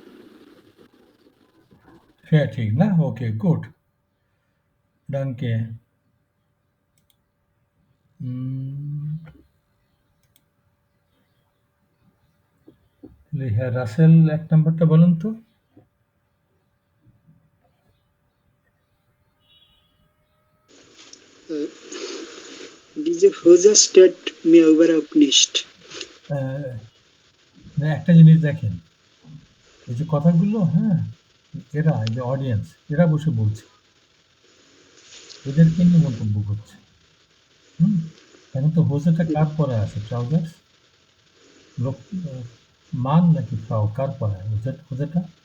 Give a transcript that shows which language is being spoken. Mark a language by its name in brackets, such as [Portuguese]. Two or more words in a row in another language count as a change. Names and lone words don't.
[Bangla] ঠিক না? [English] okay, good. [Bangla] ডানকে হ্যাঁ, রাসেল 1 নাম্বারটা বলুন তো। [German] Diese Hose steht mir überhaupt nicht. [Bangla] না, একটা জিনিস দেখেন, এই যে কথাগুলো, হ্যাঁ, এরা এই যে অডিয়েন্স, এরা বসে বলছে, এদেরকে নিয়ে মন্তব্য করছে। এখন তো হোসেটা কার পরে আছে? ট্রাউজার্স লোক মান নাকি ফ্রাও, কার পরে হোসেটা?